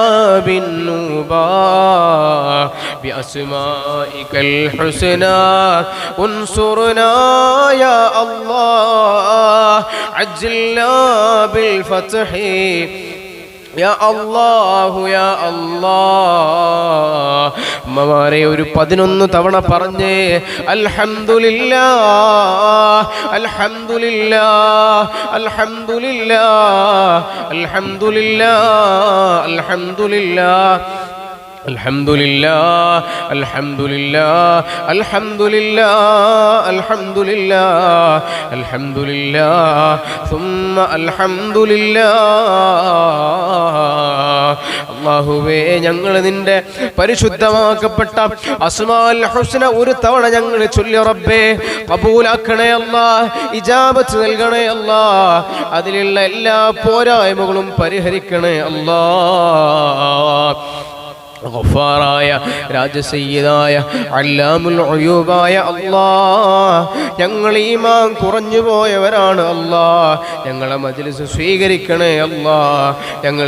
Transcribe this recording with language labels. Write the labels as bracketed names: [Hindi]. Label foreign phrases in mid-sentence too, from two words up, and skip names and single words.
[Arabic] بالنوبة بأسمائك الحسنى انصرنا يا الله عجلنا بالفتح يا الله يا الله [Malayalam] ഉമ്മമാരെ ഒരു 11 തവണ പറഞ്ഞേ [Arabic] الحمد لله الحمد لله الحمد لله الحمد لله الحمد لله الحمد لله الحمد لله الحمد لله الحمد لله الحمد لله ثم الحمد لله [Malayalam] അല്ലാഹുവേ ഞങ്ങൾ നിന്റെ പരിശുദ്ധമാക്കപ്പെട്ട [Arabic] الأسماء الحسنى [Malayalam] ഒരു തവണ ഞങ്ങൾ ചൊല്ലി റബ്ബേ ഖബൂലാക്കണേ അല്ലാഹ് ഇജാബത്ത് നൽകണേ അല്ലാഹ് അതിലുള്ള എല്ലാ പോരായ്മകളും പരിഹരിക്കണേ അല്ലാഹ് ഗഫാറായ രാജസയ്യിദായ [Arabic] علام الغيوب [Malayalam] അല്ലാഹ് ഞങ്ങൾ ഈമാൻ കുറഞ്ഞു പോയവരാണ് അല്ലാഹ് ഞങ്ങളെ മജ്ലിസ് സ്വീകരിക്കണേ അല്ലാഹ് ഞങ്ങൾ